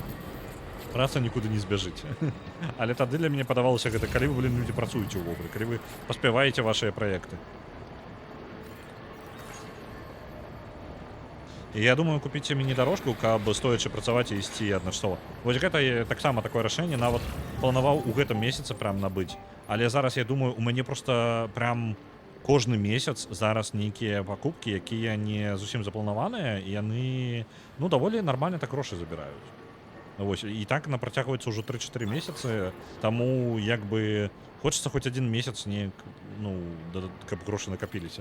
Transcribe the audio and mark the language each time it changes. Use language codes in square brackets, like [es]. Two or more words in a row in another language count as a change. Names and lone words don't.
[uk] Праця нікуди не збіжить. Але тоді для мене подавалося, коли ви, блін, люди працюєте вовремя, коли ви поспіваєте ваші проекти. І я думаю, купити міні-дорожку, каб стоячи працювати і йти одночасово. [be] Ось гэта так само такое рашэнне, нават планаваў у гэтым месяцы прям набыць. Але зараз я думаю, у мяне просто прям кожны месяц зараз нейкія пакупкі, якія не зусім запланаваныя, і яны, ну, даволі нармальна так грошы забіраюць. Вось, і так напрацягваецца ўжо 3-4 месяцы, таму як бы хочацца хоць один месяц неяк, ну, каб грошы накапіліся.